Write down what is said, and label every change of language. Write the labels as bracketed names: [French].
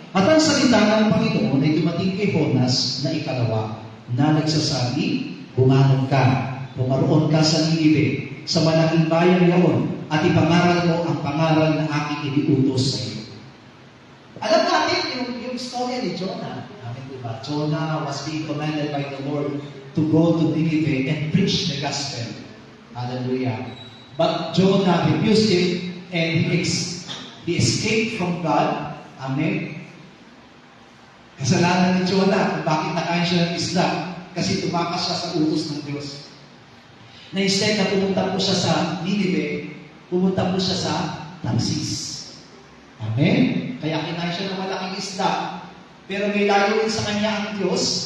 [Filipino] At ang salita ng Panginoon ay dumating kay Honas na ikalawa, na nagsasabi, bumangon ka, pumaroon ka sa Ninive, sa malaking bayan yaon, at ipangaral mo ang pangaral na aking iniutos sa iyo. Alam natin yung story ni Jonah. Diba? [English] Jonah was being commanded by the Lord to go to Nineveh and preach the gospel. Hallelujah. But Jonah refused it and he escaped from God. Amen. [Filipino] Kasalanan ni Jonah kung bakit nakain siya ng isda. Kasi tumakas siya sa utos ng Diyos. Na instead na pumunta po siya sa Nineveh, pumunta po siya sa Tarsis. Amen? Kaya kinain siya ng malaking isda. Pero may layunin sa kanya ang Diyos.